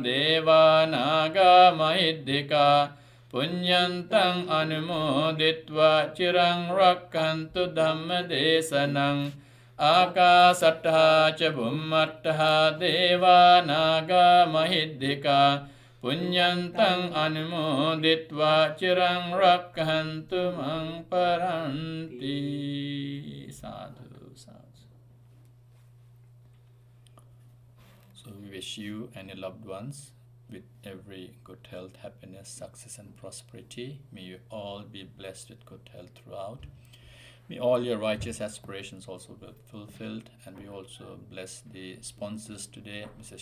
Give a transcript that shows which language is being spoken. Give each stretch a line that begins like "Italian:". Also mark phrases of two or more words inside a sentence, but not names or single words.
Pali: deva naga mahiddhika Punyantang anumoditva cirang rakhantu dhamma desanang Akasattha ca bummattha deva naga mahiddhika Punyantang anumoditva cirang rakhantu mang paranti. Sadhu, sadhu.
English: So we wish you and your loved ones with every good health, happiness, success and prosperity. May you all be blessed with good health throughout. May all your righteous aspirations also be fulfilled, and we also bless the sponsors today, Mrs.